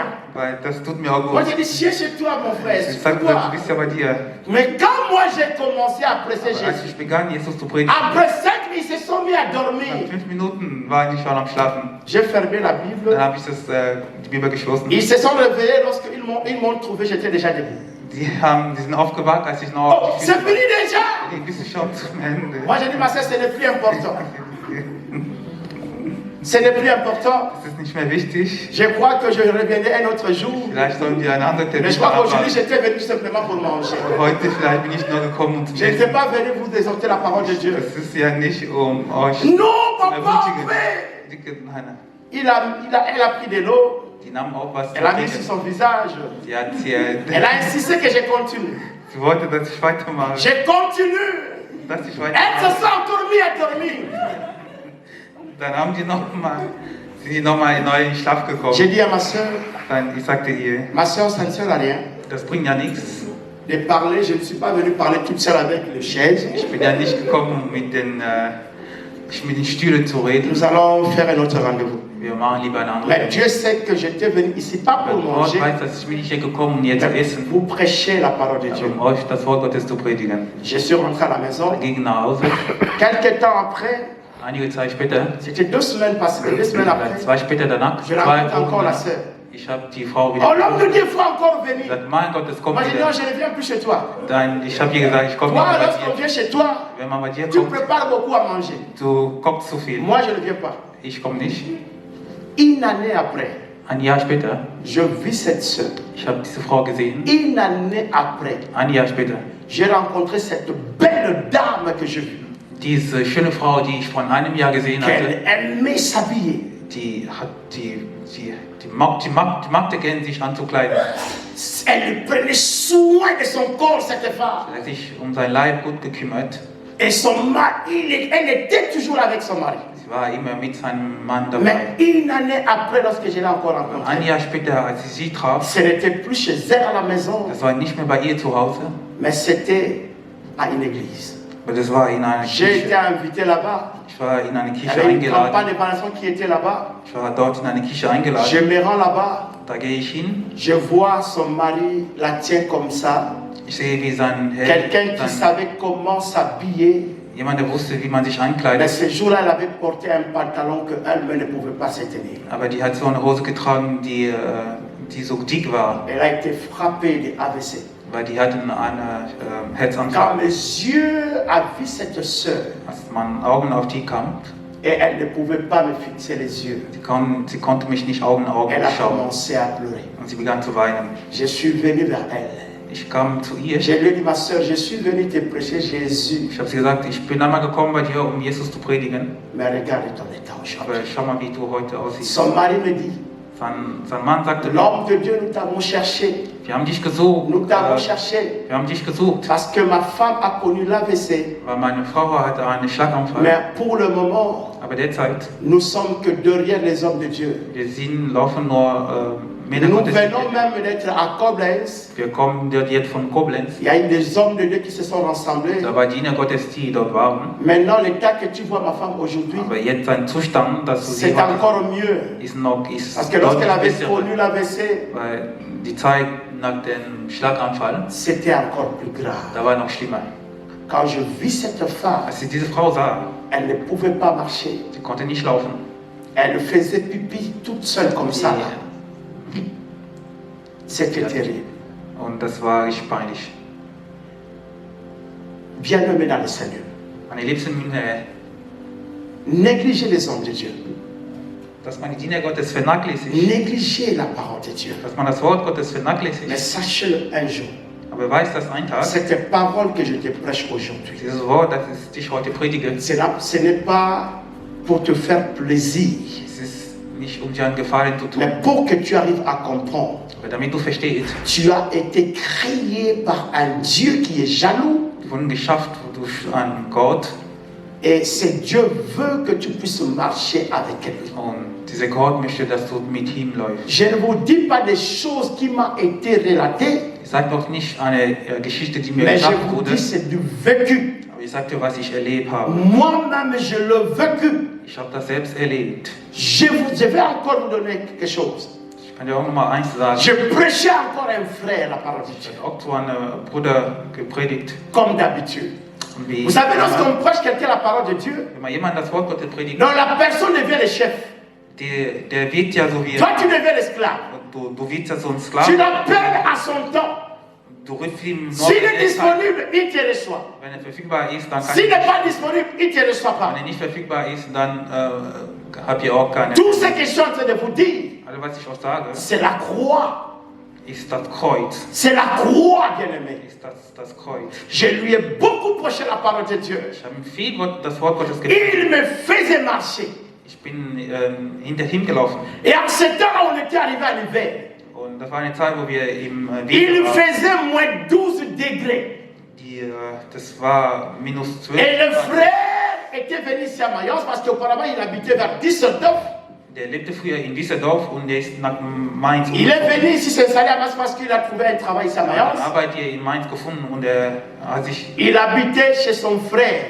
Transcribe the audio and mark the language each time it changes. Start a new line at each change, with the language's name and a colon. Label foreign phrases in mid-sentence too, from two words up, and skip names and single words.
German: weil das tut mir auch
French: Moi,
German: gut.
French: j'ai dit, chier chez toi, mon frère.
German: Ich sagte,
French: Toi.
German: du bist ja bei dir.
French: Mais quand moi, j'ai commencé à presser
German: Aber als
French: Jésus,
German: ich begann, Jesus zu predigen,
French: après 5 minutes, ils se sont mis à
German: nach
French: dormir.
German: 5 Minuten war ich schon am Schlafen.
French: J'ai fermé la Bible.
German: Dann habe ich die Bibel geschlossen.
French: Ils se sont réveillés lorsqu'ils m'ont trouvé, j'étais déjà debout.
German: Die sind aufgewacht, als ich noch
French: Oh,
German: auf die
French: c'est
German: Füße
French: fini
German: war.
French: déjà.
German: Die bist du schon zum Ende.
French: Moi, j'ai dit, ma soeur, ce n'est plus important. Ce n'est plus important.
German: Das ist nicht mehr wichtig.
French: Je crois que je reviendrai un autre jour.
German: Vielleicht sollen wir einen anderen Termin
French: Mais je crois qu'aujourd'hui,
German: vereinbaren.
French: j'étais venu simplement pour manger.
German: Heute vielleicht bin ich nur gekommen, um zu
French: Je n'étais
German: essen.
French: pas venu vous exhorter la parole de Dieu.
German: Das ist ja nicht, um euch
French: Non,
German: zu
French: papa,
German: ermutigen.
French: mais
German: Nein,
French: elle a pris de l'eau.
German: die nahmen auch was zu
French: Elle a mis sur
German: trinken.
French: son visage.
German: Sie hat
French: Elle a insisté que je continue.
German: sie wollte, dass ich weitermache.
French: Je continue.
German: Dass ich
French: Elle se
German: weitermache.
French: sont encore mis à dormir.
German: Dann haben die sind die nochmal neu in den Schlaf
French: J'ai
German: gekommen.
French: dit à ma soeur,
German: Dann, ich sagte ihr,
French: ma soeur, ça ne sert à rien
German: das bringt ja nichts.
French: de parler. Je ne suis pas venu parler toute seule avec les chaises.
German: Ich bin ja nicht gekommen, um mit den mit den Stühlen zu reden.
French: Nous allons faire un autre rendez-vous.
German: Wir machen lieber eine andere.
French: Mais Dieu sait que j'étais venu ici pas
German: Weil
French: pour
German: Gott
French: manger,
German: weiß, dass ich bin nicht hier gekommen, um jetzt zu
French: mais
German: essen,
French: pour prêcher la parole de Dieu.
German: um euch das Wort Gottes zu predigen.
French: Je suis rentré à la maison.
German: Ich ging nach Hause.
French: Quelques temps après,
German: Einige Zeit später,
French: c'était 2 semaines passées, 2 semaines
German: oder
French: après,
German: 2 später danach,
French: je
German: 2
French: rencontre encore la
German: Wochen,
French: sœur.
German: ich habe die Frau
French: Oh,
German: wieder
French: l'homme de Dieu, il faut encore venir.
German: gesagt, mein Gott, es kommt
French: Moi, j'ai dit non,
German: wieder.
French: je ne viens plus chez toi.
German: Dann, ich habe ihr gesagt, ich komme nicht
French: Toi,
German: mehr bei
French: lorsqu'on
German: dir.
French: vient chez toi,
German: Wenn man bei dir
French: tu
German: kommt,
French: prépares beaucoup à manger.
German: du kochst zu viel.
French: Moi, je ne viens pas.
German: Ich komme nicht.
French: Une année après,
German: Ein Jahr später,
French: je vis cette sœur.
German: ich habe diese Frau gesehen.
French: Une année après,
German: Ein Jahr später,
French: j'ai rencontré cette belle dame que je vis.
German: diese schöne Frau, die ich vor einem Jahr gesehen hatte,
French: Qu'elle aimait s'habiller.
German: die magte gern, sich anzukleiden.
French: Elle prenait soin de son corps, cette femme.
German: Sie hat sich um seinen Leib gut gekümmert.
French: Et son mari, elle était toujours avec son mari.
German: Sie war immer mit seinem Mann dabei.
French: Mais une année après, lorsque je l'ai encore
German: Ein
French: rencontrée,
German: Jahr später, als ich sie traf,
French: ce n'était plus chez elle à la maison,
German: das war nicht mehr bei ihr zu Hause,
French: mais c'était à une église.
German: aber das war in einer
French: J'ai été
German: Kirche.
French: invité là-bas.
German: Ich war in eine
French: Il y
German: Kirche
French: avait une campagne
German: eingeladen.
French: d'évaluation qui était là-bas.
German: Ich war dort in eine Kirche
French: Je
German: eingeladen.
French: me rends là-bas.
German: Da gehe ich hin.
French: Je vois son mari la tient comme ça.
German: Ich sehe, wie sein
French: Quelqu'un qui savait comment s'habiller.
German: jemand, der wusste, wie man sich
French: Mais
German: ankleidet.
French: ce jour-là, elle avait porté un pantalon qu'elle ne pouvait pas se tenir.
German: Aber die hat so eine Hose getragen, die so dick war,
French: Elle a été frappée de AVC.
German: weil die hatten eine
French: Quand
German: Herzanfall.
French: mes yeux ont vu cette sœur,
German: Als man Augen auf die kam,
French: et elle ne pouvait pas me fixer les yeux,
German: sie konnte mich nicht Augen in Augen
French: elle a
German: schauen.
French: commencé à pleurer.
German: Und sie begann zu weinen.
French: Je suis venu vers elle.
German: Ich kam zu ihr.
French: Je lui ai dit, ma sœur, je suis venu te prêcher Jésus.
German: Ich habe sie gesagt, ich bin einmal gekommen bei dir, um Jesus zu predigen.
French: Mais regarde ton état
German: Aber
French: aujourd'hui.
German: schau mal, wie du heute aussiehst.
French: Son mari me dit,
German: Sein Mann sagte,
French: l'homme de Dieu, nous t'avons cherché.
German: wir haben dich gesucht.
French: Nous t'avons cherché.
German: Wir haben dich gesucht.
French: Parce que ma femme a connu l'AVC.
German: Weil meine Frau hatte einen Schlaganfall.
French: Mais pour le moment,
German: Aber derzeit,
French: nous sommes que derrière les hommes de Dieu.
German: wir laufen nur Männer
French: Nous
German: Gottes.
French: venons même d'être à Koblenz.
German: Wir kommen dort jetzt von Koblenz.
French: Il y a eu des hommes de Dieu qui se sont rassemblés.
German: Da war Diener Gottes, die dort waren.
French: Maintenant, l'état que tu vois ma femme aujourd'hui,
German: Aber jetzt sein Zustand, dass du sie
French: c'est encore mieux.
German: ist
French: Parce que lorsqu'elle avait
German: besser.
French: connu l'AVC,
German: Weil die Zeit nach dem Schlaganfall,
French: c'était encore plus grave.
German: da war noch schlimmer.
French: Quand je vis cette femme,
German: Als ich diese Frau sah,
French: elle ne pouvait pas marcher.
German: sie konnte nicht laufen.
French: Elle faisait pipi toute seule comme ça. là. C'était terrible.
German: Und das war richtig peinlich.
French: Bien-aimé dans le Seigneur,
German: Meine Liebsten,
French: négligez les hommes de Dieu.
German: dass man die Diener Gottes vernachlässigt,
French: Négligez la parole de Dieu.
German: dass man das Wort Gottes
French: Mais
German: vernachlässigt.
French: sachez-le un jour.
German: Aber weiß das ein Tag,
French: Cette parole que je te prêche aujourd'hui,
German: dieses Wort, das ich dich heute predige,
French: ce n'est pas pour te faire plaisir,
German: es ist nicht um dir einen Gefallen zu tun,
French: mais pour que tu arrives à comprendre.
German: aber damit du verstehst,
French: Tu as été créé par un Dieu qui est jaloux
German: wir wurden geschafft durch einen Gott
French: et ce Dieu veut que tu puisses marcher avec lui.
German: und dieser Gott möchte, dass du mit ihm läufst.
French: Je ne vous dis pas des choses qui m'ont été relatées,
German: Ich sage doch nicht eine Geschichte, die mir
French: mais je
German: gesagt
French: vous
German: wurde,
French: dis c'est du vécu.
German: aber ich sage dir, was ich erlebt habe.
French: Moi-même, je l'ai vécu.
German: Ich habe das selbst erlebt.
French: Je vais encore vous donner quelque chose.
German: Ich kann dir auch noch mal eins sagen.
French: Je prêchais encore un frère la parole de
German: Ich
French: Dieu,
German: habe auch zu einem Bruder gepredigt.
French: comme d'habitude.
German: Und wie
French: Vous savez,
German: immer,
French: lorsqu'on prêche quelqu'un la parole de Dieu,
German: wenn man jemand das Wort Gottes predigt,
French: donc la personne devient le chef.
German: der wird ja so wie
French: Toi, tu deviens l'esclave.
German: du wirst ja so ein
French: Tu
German: Sklave.
French: l'appelles à son temps.
German: Du rufst ihm nur,
French: S'il
German: wenn
French: est
German: er Zeit-
French: disponible, il te reçoit.
German: wenn er verfügbar ist, dann kann
French: S'il
German: ich.
French: n'est pas disponible, il ne te reçoit
German: Wenn
French: pas.
German: er nicht verfügbar ist, dann habt ihr auch keine.
French: Tout ce que je suis en train de vous dire,
German: Also was ich auch sage,
French: c'est la croix.
German: ist das Kreuz.
French: C'est la croix, bien-aimé.
German: Ist das Kreuz.
French: Je lui ai beaucoup prêché la parole de Dieu.
German: Ich habe ihm viel das Wort Gottes gepredigt.
French: Il me faisait marcher.
German: Ich bin hinter ihm gelaufen.
French: Et en ce temps-là, on était arrivé à l'hiver.
German: Und das war eine Zeit, wo wir im
French: Il
German: Winter waren.
French: faisait moins 12 degrés.
German: Das war minus 12.
French: Et le frère était venu ici à Mayence parce qu'auparavant, il habitait vers Düsseldorf.
German: Der lebte früher in Düsseldorf und der ist nach Mainz
French: Il est venu ici s'installer à Mayence parce qu'il a trouvé un travail ici à
German: Er hat
French: Mayence.
German: Arbeit hier in Mainz gefunden und er hat sich
French: Il habitait chez son frère.